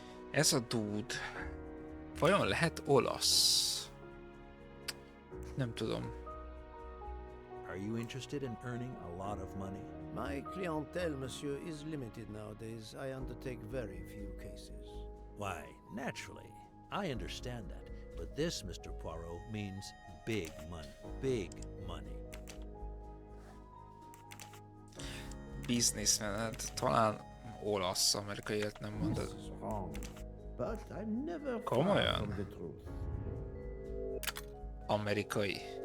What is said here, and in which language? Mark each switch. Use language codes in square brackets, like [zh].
[hu] Ez a dude vajon lehet olasz? Nem tudom. [en] Are you interested in earning a lot of money? My clientele, monsieur, is limited nowadays. I undertake very few cases. Why, naturally. I understand that. But this, Mr. Poirot, means big money. Big money. [hu] Businessman, hát talán olasz, amerikai élet nem mondod. [en] This is wrong, but I'm never far [hu] Komolyan? [en] from the truth. [hu] Amerikai.